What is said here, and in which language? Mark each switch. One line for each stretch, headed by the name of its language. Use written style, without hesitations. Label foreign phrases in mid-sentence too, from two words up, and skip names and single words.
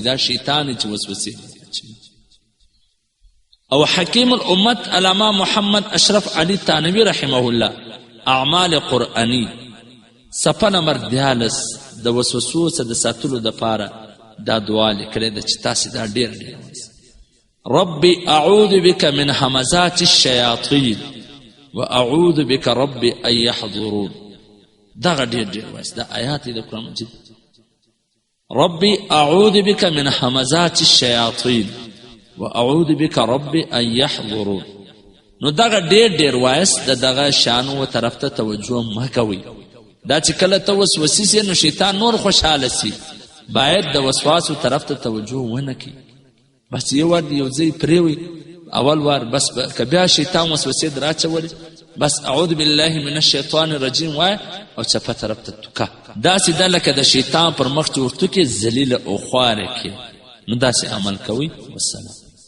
Pashto: دا شیطان دی چې وسوسې. او حکیم الامت علامه محمد اشرف علی تانوی
Arabic: رحمه الله
Pashto: اعمال قرآنی صفحه نمبر 14 د وسوسو څخه د ساتلو دپاره دا دعا لیکلې ده چې تاسې دا ډېر
Arabic: ربي اعوذ بك من همزات الشياطين واعوذ بك ربي ان يحضرون.
Pashto: دغه ډېر وایست دا آیات د قرآن مجید.
Arabic: ربي اعوذ بك من همزات الشياطين واعوذ بك ربي ان يحضرون.
Pashto: نو دغه ډېر وایست د دغه شانو طرف ته توجه مه کوئ. دا چې کله ته وسوسې سي نو شیطان نور خوشحاله سي. باید د وسواسو طرف ته توجه ونه کړي. بس یو وار یو ځای پرېوي اول وار بس که بیا شیطان وسوسې در اچولې بس
Arabic: اعوذ بالله من الشیطان الرجیم
Pashto: وای او چپه طرف ته توکه داسې ده لکه د شیطان پر مخ چې ورتوکې ذلیله او خواره کې نو داسې عمل کوئ والسلام